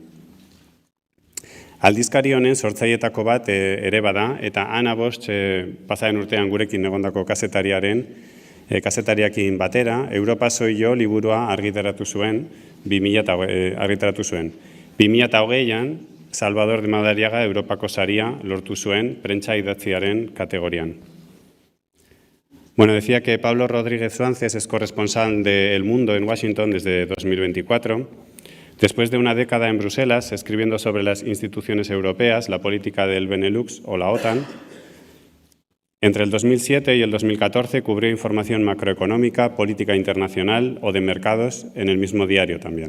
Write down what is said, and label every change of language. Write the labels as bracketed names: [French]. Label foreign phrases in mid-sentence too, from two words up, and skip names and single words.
[Basque] Aldizkari honen sortzailetako bat ere bada eta Ana Bosch pasaren urtean gurekin egondako kazetariakin batera, Europa soy yo liburua argitaratu zuen 2020an, Salvador de Madariaga Europako saria lortu zuen prentsa idatziaren kategorian. [Spanish] Bueno, decía que Pablo Rodríguez Suances es corresponsal de El Mundo en Washington desde 2024. Después de una década en Bruselas, escribiendo sobre las instituciones europeas, la política del Benelux o la OTAN, entre el 2007 y el 2014 cubrió información macroeconómica, política internacional o de mercados en el mismo diario también.